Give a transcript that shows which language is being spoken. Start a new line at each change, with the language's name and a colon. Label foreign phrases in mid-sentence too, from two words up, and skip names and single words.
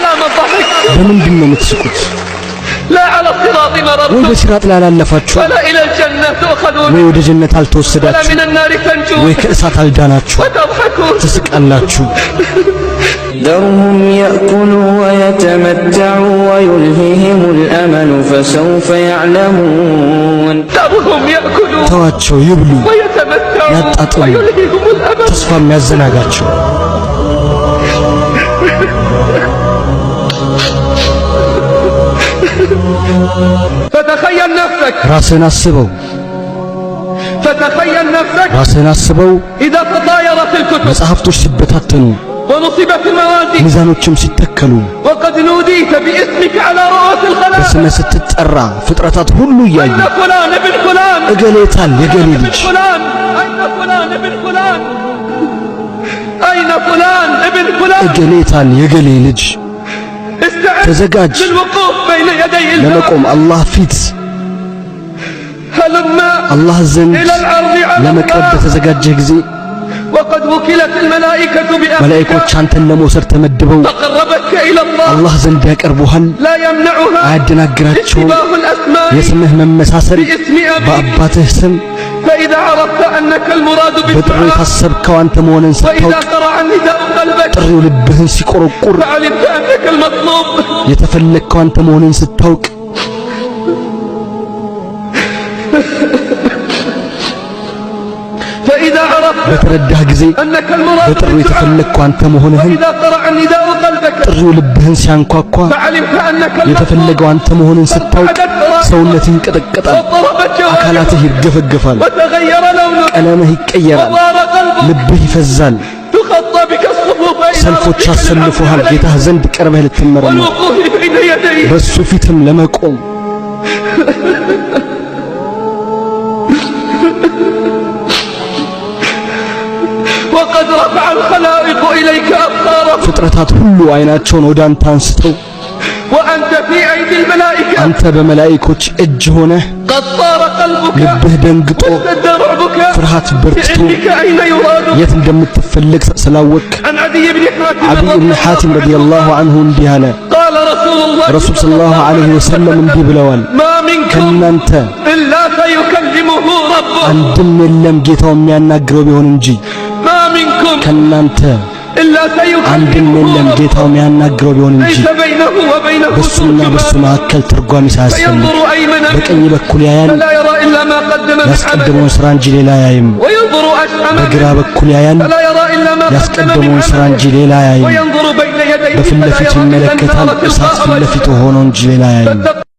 Amharic: በምንድን ነው የምትስቁት? ወይ በሲራጥ ላይ አላለፋችሁ? ወይ ወደ ጀነት አልተወሰዳችሁ? ወይ ከእሳት አልዳናችሁ? ትስቃላችሁ።
Arabic: ذرهم يأكلوا ويتمتعوا ويلههم الأمل فسوف يعلمون
Amharic: ተዋቸው ይብሉ ያጣጥሙ ተስፋም ያዘናጋቸው።
Arabic: فتخيل نفسك
Amharic: ራስህን አስበው
Arabic: فتخيل نفسك
Amharic: ራስህን አስበው
Arabic: إذا تطايرت الكتب
Amharic: መጽሐፍቶች ሲበታተኑ
Arabic: ونصبت الموازين
Amharic: ሚዛኖችም ሲተከሉ
Arabic: وقد نوديت باسمك على رؤوس الخلائق
Amharic: በስምህ ስትጠራ ፍጥረታት ሁሉ እያዩ
Arabic: أين فلان ابن فلان
Amharic: እገሌታል የገሌ ልጅ
Arabic: فلان أين فلان ابن فلان أين فلان ابن فلان
Amharic: እገሌታል የገሌ ልጅ ተዘጋጅ
Arabic: للوقوف بين يدي الله
Amharic: ለመቆም አላህ ፊት
Arabic: هلما
Amharic: አላህ ዘንድ
Arabic: إلى العرض على
Amharic: ለመቅረብ
Arabic: الله
Amharic: በተዘጋጀህ ጊዜ
Arabic: وقد وكلت الملائكة بأمرك
Amharic: መላእክቶች አንተን ለመውሰድ ተመድበው
Arabic: فقربتك إلى الله
Amharic: አላህ ዘንድ ያቀርቡሃል።
Arabic: لا يمنعها
Amharic: አያደናግራቸውም
Arabic: اشتباه الأسماء
Amharic: የስምህ መመሳሰል
Arabic: باسم أبيك
Amharic: በአባትህ ስም
Arabic: فإذا عرفت أنك المراد
Amharic: በጥሪ
Arabic: بالدعاء
Amharic: የታሰብከው አንተ መሆንን
Arabic: وإذا
Amharic: ስታውቅ
Arabic: قرع النداء قلبك
Amharic: ጥሪው ልብህን ሲቆረቁር
Arabic: فعلمت أنك المطلوب
Amharic: የተፈለግከው አንተ መሆንን ስታውቅ
Arabic: فإذا عرفت
Amharic: በተረዳህ ጊዜ
Arabic: أنك المراد
Amharic: በጥሪው
Arabic: بالدعاء
Amharic: የተፈለግከው አንተ መሆንህን
Arabic: وإذا قرع النداء قلبك
Amharic: ጥሪው ልብህን ሲያንኳኳ
Arabic: فعلمت أنك
Amharic: የተፈለገው አንተ መሆንን ስታውቅ ሰውነትህ ይንቀጠቀጣል፣
Arabic: وضربت جوارحك
Amharic: አካላትህ ይርገፈገፋል፣
Arabic: وتغير لونه
Amharic: ቀለምህ ይቀየራል፣
Arabic: وضار قلبك
Amharic: ልብህ ይፈዛል።
Arabic: تخطى بك الصفوف إلى
Amharic: ሰልፎች
Arabic: ربك
Amharic: አሰልፎሃል
Arabic: للعرض
Amharic: ጌታህ ዘንድ ቀርበህ ልትመረመር
Arabic: والوقوف بين يديه
Amharic: በሱ ፊትም ለመቆም
Arabic: وقد رفع الخلائق إليك أبصارهم
Amharic: ፍጥረታት ሁሉ አይናቸውን ወደ አንተ አንስተው
Arabic: وأنت في أيدي الملائكة
Amharic: አንተ በመላእክቶች እጅ ሆነህ
Arabic: قد طار قلبك
Amharic: ልብህ ደንግጦ
Arabic: واشتد رعبك
Amharic: ፍርሃት በርትቶ
Arabic: بعلمك أين يراد
Amharic: የት እንደምትፈልግ ስላወቅ
Arabic: عن عدي بن حاتم
Amharic: አብይ
Arabic: رضي
Amharic: ኢብኑ
Arabic: الله
Amharic: ሐቲም
Arabic: عنه رضي الله عنه
Amharic: እንዲህ አለ።
Arabic: قال رسول الله
Amharic: ረሱል
Arabic: صلى الله عليه وسلم
Amharic: እንዲህ ብለዋል፣
Arabic: ما منكم
Amharic: ከእናንተ
Arabic: إلا سيكلمه ربه
Amharic: አንድም የለም ጌታው የሚያናግረው ቢሆን እንጂ
Arabic: ما منكم
Amharic: ከእናንተ
Arabic: إلا
Amharic: አንድም
Arabic: سيكلمه
Amharic: የለም
Arabic: ربه
Amharic: ጌታው የሚያናግረው ቢሆን እንጂ
Arabic: ليس بينه وبينه
Amharic: በሱና በሱ መካከል ትርጓሜ ሳያስፈልግ
Arabic: فينظر أيمن
Amharic: በቀኝ
Arabic: منه
Amharic: በኩል ያያል
Arabic: فلا يرى إلا ما قدم من عمله
Amharic: ያስቀደመውን ስራ እንጂ ሌላ አያይም።
Arabic: وينظر أشأم
Amharic: በግራ
Arabic: منه
Amharic: በኩል ያያል
Arabic: فلا يرى إلا ما قدم من
Amharic: ያስቀደመውን ስራ እንጂ
Arabic: عمله
Amharic: ሌላ አያይም።
Arabic: وينظر بين يديه
Amharic: በፊት
Arabic: فلا
Amharic: ለፊት
Arabic: يرى إلا
Amharic: ይመለከታል
Arabic: النار
Amharic: እሳት
Arabic: تلقاء
Amharic: ፊት ለፊቱ
Arabic: وجهه
Amharic: ሆኖ እንጂ ሌላ አያይም።